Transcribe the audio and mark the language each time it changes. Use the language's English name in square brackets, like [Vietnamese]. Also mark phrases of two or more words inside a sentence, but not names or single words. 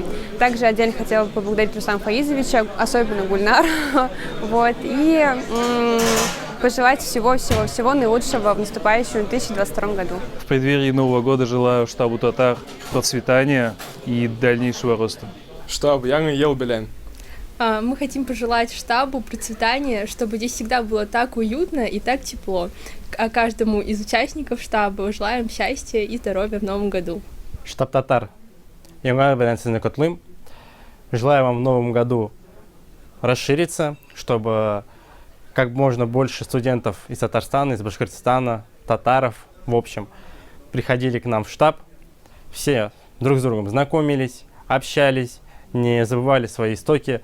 [Russian] Также отдельно хотела бы поблагодарить Руслана Фаизовича, особенно Гульнар, и пожелать всего наилучшего в наступающем 2022 году. В преддверии Нового года желаю штабу татар процветания и дальнейшего роста. [Tatar] Штаб яңы ел белән. [Russian] Мы хотим пожелать штабу процветания, чтобы здесь всегда было так уютно и так тепло. А каждому из участников штаба желаем счастья и здоровья в новом году. [Tatar] Штаб татар, яңа белән сезне котлыйм. [Russian] Желаю вам в новом году расшириться, чтобы как можно больше студентов из Татарстана, из Башкортостана, татаров, в общем, приходили к нам в штаб. Все друг с другом знакомились, общались, не забывали свои истоки.